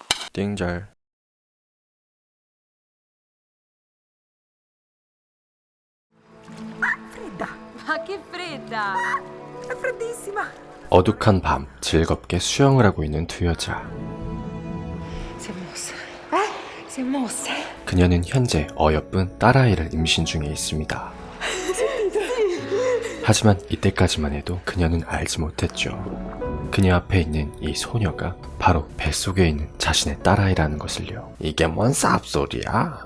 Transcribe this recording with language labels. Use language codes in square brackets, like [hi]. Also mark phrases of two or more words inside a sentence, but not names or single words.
[it] 띵잘. Fredda, Ma che fredda! è freddissima. [ko] 어둑한 밤 즐겁게 수영을 하고 있는 두 여자. [it] Si è mossa. Si è mossa. [ko] 그녀는 현재 어여쁜 딸아이를 임신 중에 있습니다. 하지만 이때까지만 해도 그녀는 알지 못했죠. 그녀 앞에 있는 이 소녀가 바로 뱃속에 있는 자신의 딸아이라는 것을요. 이게 뭔 쌉소리야?